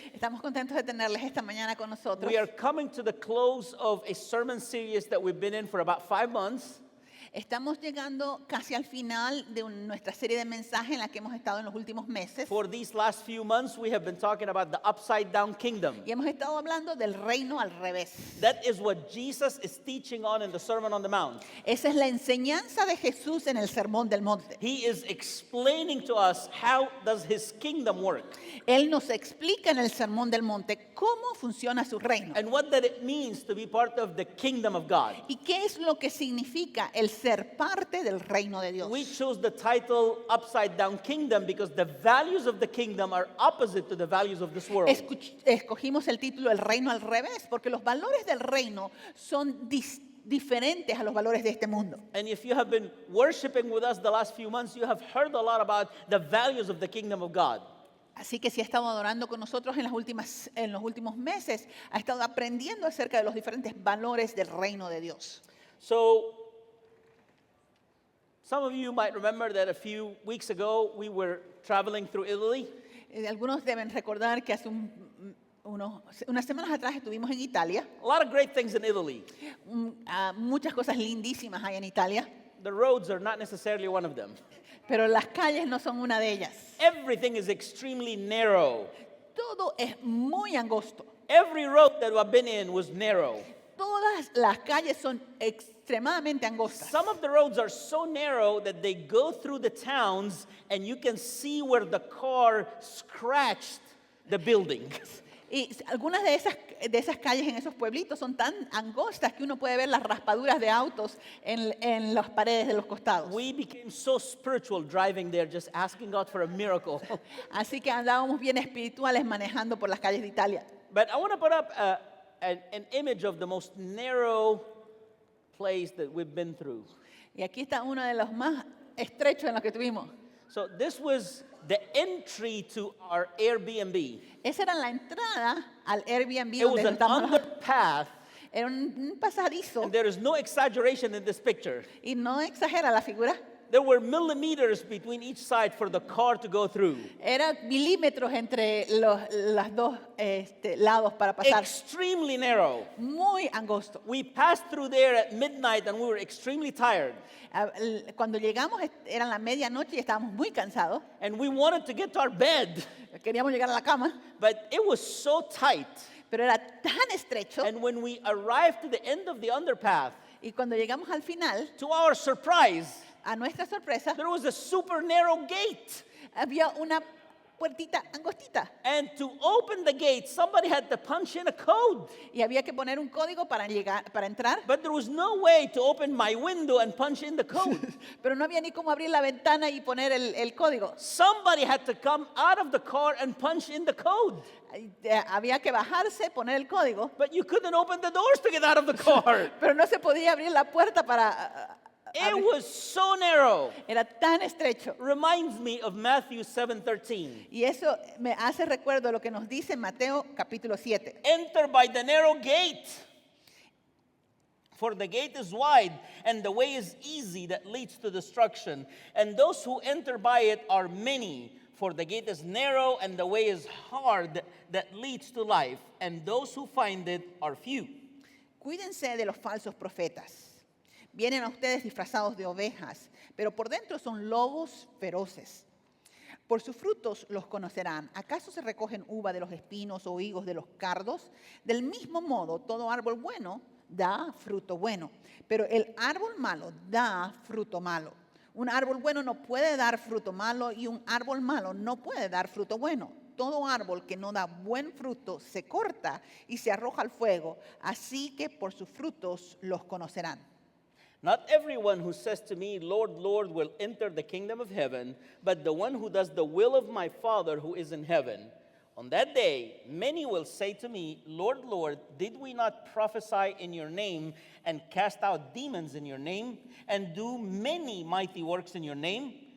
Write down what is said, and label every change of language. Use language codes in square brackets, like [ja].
[es] Estamos contentos de tenerles esta mañana con nosotros. [en] We are coming to the close of a sermon series that we've been in for about 5 months. [es] Estamos llegando casi al final de nuestra serie de mensajes en la que hemos estado en los últimos meses. [en] For these last few months, we have been talking about the upside down kingdom. [es] Y hemos estado hablando del reino al revés. [en] That is what Jesus is teaching on in the Sermon on the Mount. [es] Esa es la enseñanza de Jesús en el Sermón del Monte. [en] He is explaining to us how does his kingdom work [es] Él nos explica en el Sermón del Monte cómo funciona su reino. [en] and what that it means to be part of the kingdom of God. [es] ¿Y qué es lo que significa el ser parte del reino de Dios? [en] We chose the title Upside Down Kingdom because the values of the kingdom are opposite to the values of this world. [es] Escogimos el título El reino al revés porque los valores del reino son diferentes a los valores de este mundo. [en] And if you have been worshiping with us the last few months, you have heard a lot about the values of the kingdom of God. [es] Así que si ha estado adorando con nosotros en los últimos meses, ha estado aprendiendo acerca de los diferentes valores del reino de Dios. [en] So, some of you might remember that a few weeks ago we were traveling through Italy. [es] Algunos deben recordar que hace unas semanas atrás estuvimos en Italia. [en] A lot of great things in Italy. [es] Muchas cosas lindísimas hay en Italia, [en] The roads are not necessarily one of them. [es] pero las calles no son una de ellas. [en] Everything is extremely narrow. [es] Todo es muy angosto. [en] Every road that I've been in was narrow. [es] Todas las calles son extremadamente angostas. [en] Some of the roads are so narrow that they go through the towns and you can see where the car scratched the building. [es] Y algunas de esas calles en esos pueblitos son tan angostas que uno puede ver las raspaduras de autos en las paredes de los costados. [en] We became so spiritual driving there, just asking God for a miracle. [es] Así que andábamos bien espirituales manejando por las calles de Italia. [en] But I want to put up an image of the most narrow place that we've been through. [es] Y aquí está uno de los más estrechos en los que tuvimos. [en] So this was the entry to our Airbnb. [es] Esa era la entrada al Airbnb [en] It was [es] donde [en] an [es] estamos. [en] underpath, [es] Era un pasadizo [en] and there is no exaggeration in this picture. [es] y no exagera la figura. [en] There were millimeters between each side for the car to go through. [es] Era milímetros entre los dos lados para pasar. [en] Extremely narrow. [es] Muy angosto. [en] We passed through there at midnight and we were extremely tired. [es] Cuando llegamos eran la medianoche y estábamos muy cansados. [en] And we wanted to get to our bed, [es] Queríamos llegar a la cama, [en] but it was so tight. [es] pero era tan estrecho. [en] And when we arrived to the end of the underpath, [es] Y cuando llegamos al final, [en] to our surprise, [es] a nuestra sorpresa, [en] there was a super narrow gate. [es] había una puertita angostita. [en] And to open the gate, somebody had to punch in a code. [es] Y había que poner un código para entrar. [en] But there was no way to open my window and punch in the code. [es] Pero no había ni cómo abrir la ventana y poner el código. [en] Somebody had to come out of the car and punch in the code. [es] Había que bajarse, poner el código. [en] But you couldn't open the doors to get out of the car. [es] Pero no se podía abrir la puerta para [en] It was so narrow. [es] Era tan estrecho. [en] Reminds me of Matthew 7:13. [es] Y eso me hace recuerdo lo que nos dice Mateo capítulo 7. [en] Enter by the narrow gate. For the gate is wide and the way is easy that leads to destruction. And those who enter by it are many. For the gate is narrow and the way is hard that leads to life. And those who find it are few. [es] Cuídense de los falsos profetas. Vienen a ustedes disfrazados de ovejas, pero por dentro son lobos feroces. Por sus frutos los conocerán. ¿Acaso se recogen uva de los espinos o higos de los cardos? Del mismo modo, todo árbol bueno da fruto bueno, pero el árbol malo da fruto malo. Un árbol bueno no puede dar fruto malo y un árbol malo no puede dar fruto bueno. Todo árbol que no da buen fruto se corta y se arroja al fuego. Así que por sus frutos los conocerán. [en] Not everyone who says to me, Lord, Lord, will enter the kingdom of heaven, but the one who does the will of my Father who is in heaven. On that day, many will say to me, Lord, Lord, did we not prophesy in your name and cast out demons in your name and do many mighty works in your name?